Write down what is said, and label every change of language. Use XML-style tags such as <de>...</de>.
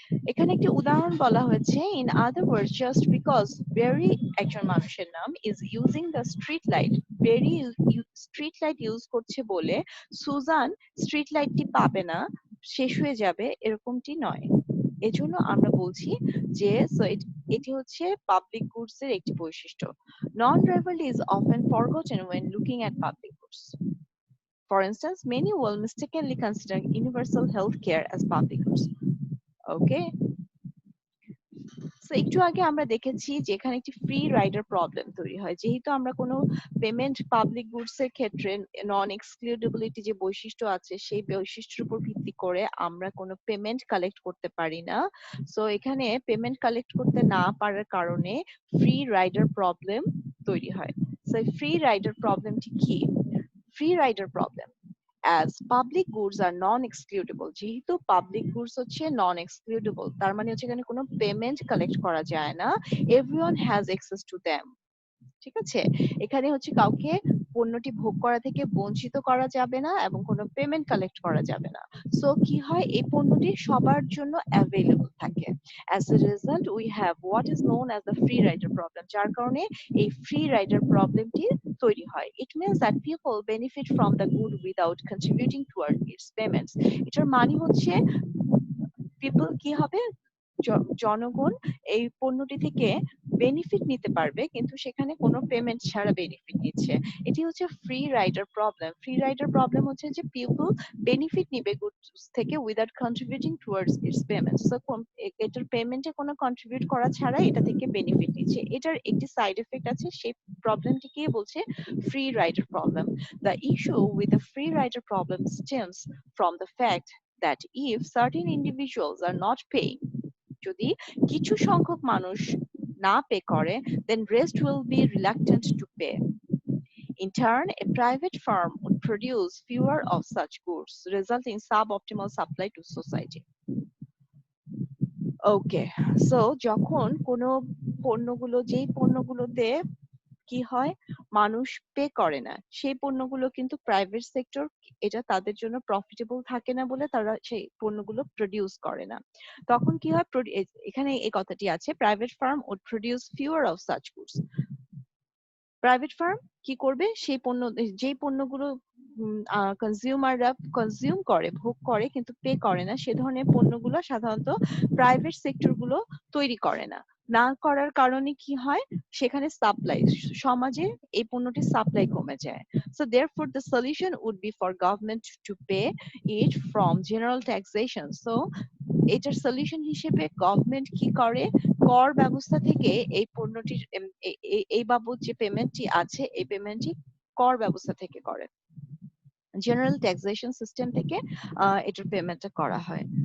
<bn>এখানে একটি উদাহরণ বলা হয়েছে,</bn> <en>in other words just because Berry</en> <bn>একজন মানুষের নাম</bn> <en>is using the street light,</en> <bn>berry street light use করছে বলে সুজান স্ট্রিট লাইটটি পাবে না, শেষ হয়ে যাবে, এরকমটি নয়। এজন্য আমরা বলছি যে এটি হচ্ছে পাবলিক গুডস এর একটি বৈশিষ্ট্য।</bn> <en>Non rivalry is often forgotten when looking at public goods. For instance, many will mistakenly consider universal health care as public goods.</en> <bn>Okay, so একটু আগে আমরা দেখেছি যে এখানে একটি ফ্রি রাইডার প্রবলেম তৈরি হয়, যেহেতু আমরা কোনো পেমেন্ট পাবলিক গুডস এর ক্ষেত্রে নন এক্সক্লুডেবিলিটি যে বৈশিষ্ট্য আছে সেই বৈশিষ্ট্যের উপর ভিত্তি করে আমরা কোনো পেমেন্ট কালেক্ট করতে পারি না। সো এখানে পেমেন্ট কালেক্ট করতে না পারার কারণে ফ্রি রাইডার প্রবলেম তৈরি হয়। সো ফ্রি রাইডার প্রবলেমটি কি? Free rider problem,</bn> <en>as public goods are non-excludable,</en> <bn>যেহেতু পাবলিক গুডস হচ্ছে নন এক্সক্লুডেবল, তার মানে হচ্ছে এখানে কোনো পেমেন্ট কালেক্ট করা যায় না,</bn> <en>everyone has access to them।</en> <bn>ঠিক আছে, এখানে হচ্ছে কাউকে পণ্যটি ভোগ করা থেকে বঞ্চিত করা যাবে না এবং কোনো পেমেন্ট কালেক্ট করা যাবে না। সো কি হয়, এই পণ্যটি সবার জন্য অ্যাভেলেবল থাকে।</bn> <en>as a result we have what is known as the free rider problem,</en> <bn>যার কারণে এই ফ্রি রাইডার প্রবলেমটি তৈরি হয়।</bn> <en>it means that people benefit from the good without contributing toward its payments।</en> <bn>এটার মানে হচ্ছে পিপল কি হবে, জনগণ এই পণ্যটি থেকে বেনিফিট নিতে পারবে কিন্তু সেখানে কোনো পেমেন্ট ছাড়া বেনিফিট নিচ্ছে। এটি হচ্ছে free rider problem. Free rider problem হচ্ছে যে পিপল বেনিফিট নিবে গুডস থেকে</bn> <en>Without contributing towards its payment.</en> <bn>So এটার পেমেন্টে কোনো কন্ট্রিবিউট করা ছাড়া এটা থেকে বেনিফিট নিচ্ছে। এটার একটি সাইড এফেক্ট আছে, সেই প্রবলেমটিকে বলছে free rider problem.</bn> <en>the issue with the free rider problem stems from the fact that if certain individuals are not paying,</en> <bn>যদি কিছু সংখ্যক মানুষ না পে করে,</bn> <en>then rest will be reluctant to pay. In turn, a private firm would produce fewer of such goods, resulting in suboptimal supply to society.</en> <bn>Okay, so যখন কোনো পণ্যগুলো, যেই পণ্যগুলোতে কি হয় মানুষ পে করে না, সেই পণ্যগুলো কিন্তু প্রাইভেট সেক্টর এটা তাদের জন্য প্রফিটেবল থাকে না বলে তারা সেই পণ্যগুলো প্রডিউস করে না। তখন কি হয়, এখানে এই কথাটি আছে,</bn> <en>Private firm would produce fewer of such goods.</en> <bn>Private farm কি করবে, সেই পণ্য, যেই পণ্যগুলো কনজিউমাররা কনজিউম করে, ভোগ করে কিন্তু পে করে না, সে ধরনের পণ্যগুলো সাধারণত প্রাইভেট সেক্টর গুলো তৈরি করে না। না করার কারণে কি হয়, সেখানে সাপ্লাই, সমাজে এই পণ্যটির সাপ্লাই কমে যায়।</bn> <en>So therefore the solution would be for government to pay it from general taxation.</en> <bn>So এটার সলিউশন হিসেবে গভর্নমেন্ট কি করে, কর ব্যবস্থা থেকে এই পণ্যটির এই বাবদ যে পেমেন্টটি আছে এই পেমেন্টটি কর ব্যবস্থা থেকে করে, জেনারেল ট্যাক্সেশন সিস্টেম থেকে এটার পেমেন্টটা করা হয়।</bn>